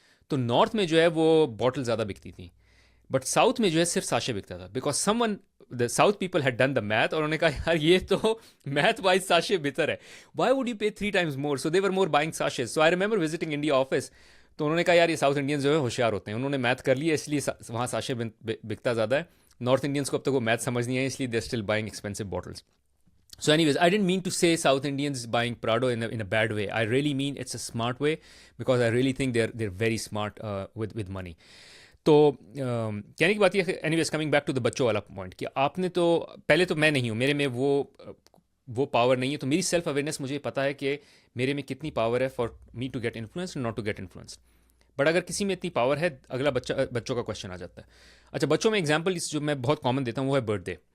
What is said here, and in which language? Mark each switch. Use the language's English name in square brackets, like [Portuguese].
[Urdu] تو نارتھ میں جو ہے وہ بوٹل زیادہ بکتی تھیں، بٹ ساؤتھ میں جو ہے صرف ساشے بکتا تھا [English] because some one the south people had done the math, [Urdu] اور انہوں نے کہا یار یہ تو میتھ وائز ساشے بہتر ہے، [English] Why would you pay 3 times more. So they were more buying ساشیز. So I remember visiting India office, [Urdu] تو انہوں نے کہا یار یہ ساؤتھ انڈینز جو ہے ہوشیار ہوتے ہیں، انہوں نے میتھ کر لی ہے اس لیے وہاں ساشے بکتا زیادہ ہے. نارتھ انڈینس کو اب تک وہ میتھ سمجھ نہیں ہے، اس لیے [English] They still buying expensive bottles. So, anyways, I didn't mean to say South Indians buying Prado in a bad way. I really mean it's a smart way, because I really think they're very smart with money. [Urdu] تو کہنے کی بات یہ ہے. [English] anyways coming back to the [Urdu] بچوں والا point, کہ آپ نے تو پہلے تو میں نہیں ہوں, میرے میں وہ پاور نہیں ہے. تو میری سیلف اویئرنیس, مجھے پتا ہے کہ میرے میں کتنی پاور ہے [English] for me to get influence, [Urdu] not to get influence. But اگر کسی میں اتنی پاور ہے, اگلا بچوں کا کوشچن آ جاتا ہے. اچھا, بچوں میں ایگزامپل جو میں بہت کامن دیتا ہوں وہ ہے برتھ ڈے.